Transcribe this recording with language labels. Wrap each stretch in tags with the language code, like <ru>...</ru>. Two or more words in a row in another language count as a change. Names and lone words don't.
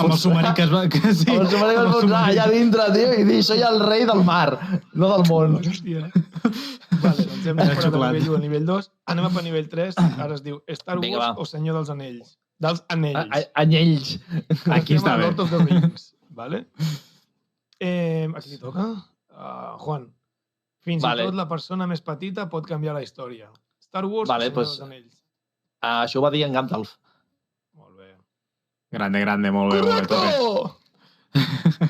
<ca>Amb el submarí que es va... Que sí, Amb el submarí que es va enfonsar allà dintre, tio, i dir, soy el rei del mar, no del món. Hòstia. Vale, doncs hem superat el nivell 1 al nivell 2. Anem a per nivell 3. Ara es diu Star Vinga, Wars va. o Senyor dels Anells. Dels Anells. Anyells. Aquí Estem està a bé. Lord of the Rings. Vale? A qui li toca? Juan. Fins i tot la persona més petita pot canviar la història. Star Wars o Senyor dels Anells. Això ho va dir en Gandalf. Molt bé. Grande, molt bé. Correcto!</ca>